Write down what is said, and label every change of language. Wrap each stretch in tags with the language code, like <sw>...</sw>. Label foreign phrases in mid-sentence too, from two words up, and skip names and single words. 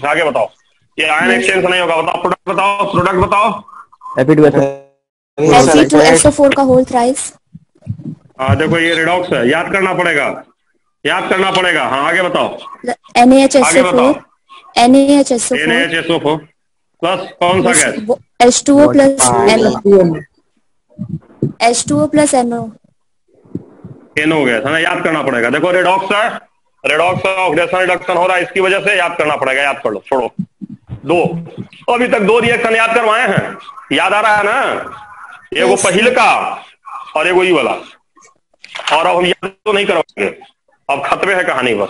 <hi>आगे बताओ, ये</hi> <en>ion exchange</en> <hi>नहीं होगा। बताओ प्रोडक्ट बताओ, प्रोडक्ट बताओ।</hi> <en>Fe2SO4 का whole thrice.</en> <hi>हाँ देखो ये रिडॉक्स है, याद करना पड़ेगा, याद करना पड़ेगा। हाँ आगे बताओ, आगे बताओ।</hi> <en>NaHSO4</en> <hi>NaHSO4 प्लस कौन सा गैस?</hi> <en>H2O plus NO. H2O plus NO.</en> <hi>NO गैस है ना, याद करना पड़ेगा। देखो रिडॉक्स है, रिडॉक्स</hi> <en>oxidation reduction</en> <hi>हो रहा है, इसकी वजह से याद करना पड़ेगा। याद कर लो, छोड़ो। 2 अभी तक 2 रिएक्शन याद करवाए हैं, याद आ रहा है ना। एगो पहले का और एगो ई वाला, और अब हम याद तो नहीं करवाएंगे, अब खत्मे है कहानी बस।</hi>